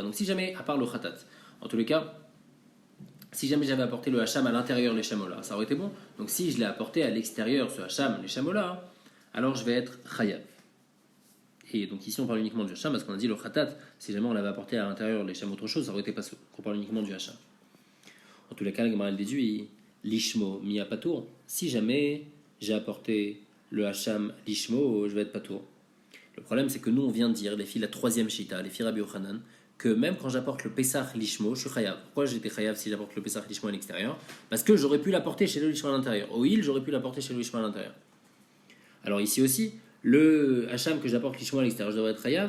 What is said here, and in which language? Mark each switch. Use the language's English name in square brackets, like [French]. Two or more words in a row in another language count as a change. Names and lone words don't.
[French] Donc si jamais, à part le khatat, en tous les cas, si jamais j'avais apporté le hacham à l'intérieur, les shamola, ça aurait été bon. Donc si je l'ai apporté à l'extérieur, ce hacham, les shamola, alors je vais être chayav. Et donc ici on parle uniquement du hacham parce qu'on a dit le khatat, si jamais on l'avait apporté à l'intérieur, les sham autre chose, ça aurait été pas ça. On parle uniquement du hacham. En tous les cas, le Gemara déduit [Hebrew] לשמו מי פטור. [French] Si jamais j'ai apporté le hacham lishmo, je vais être patour. Le problème, c'est que nous, on vient de dire, les filles, la troisième shita, les filles Rabbi Yochanan, que même quand j'apporte le Pesach lishmo, je suis chayav. Pourquoi j'étais chayav si j'apporte le Pesach lishmo à l'extérieur? Parce que j'aurais pu l'apporter chez le lishmo à l'intérieur. Au il, j'aurais pu l'apporter chez le lishmo à l'intérieur. Alors ici aussi, le hacham que j'apporte lishmo à l'extérieur, je devrais être chayav.